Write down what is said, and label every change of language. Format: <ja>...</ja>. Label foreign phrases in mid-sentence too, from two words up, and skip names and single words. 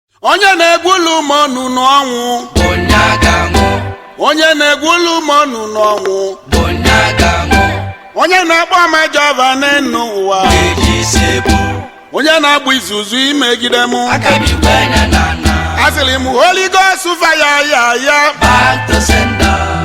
<ig>Onye na-egwulu m ọnụ n'ọnwụ. Onye a ga-anwụ. Onye na-egwulu m ọnụ n'ọnwụ. Onye a ga-anwụ. Onye na-akpọ m ajọ afa n'enu ụwa. Eji isi ebu. Onye na-agba izuzu imegide m. Aka m igwe anya na ana. Asịrị m,</ig> <en>"Holy Ghost fire,</en> <ig>ya, ya."</ig> <en>Back to sender.</en>